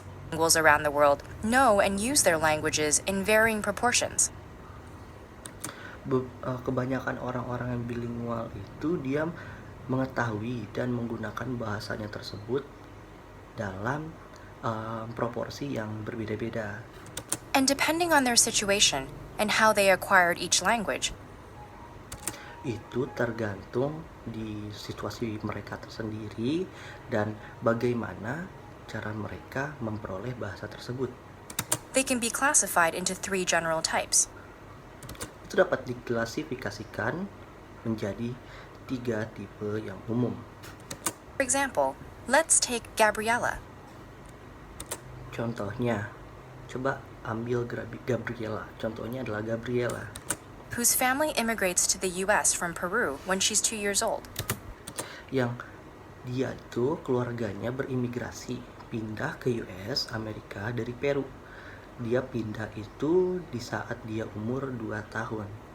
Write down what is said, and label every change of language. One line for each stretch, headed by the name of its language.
English: linguals around the world know and use their languages in varying proportions.
Indonesian: Kebanyakan orang-orang yang bilingual itu dia mengetahui dan menggunakan bahasanya tersebut dalam proporsi yang berbeda-beda.
English: And depending on their situation and how they acquired each language,
Indonesian: Itu tergantung di situasi mereka tersendiri dan bagaimana cara mereka memperoleh bahasa tersebut.
English: they can be classified into 3 general types.
Indonesian: Itu dapat diklasifikasikan menjadi 3 tipe yang umum.
English: For example, let's take Gabriella.
Indonesian: Contohnya, coba ambil Gabriela. Contohnya adalah Gabriela,
English: Whose family immigrates to the US from Peru when she's 2 years old.
Indonesian: yang dia itu keluarganya berimigrasi, pindah ke US, Amerika dari Peru. Dia pindah itu di saat dia umur 2 tahun.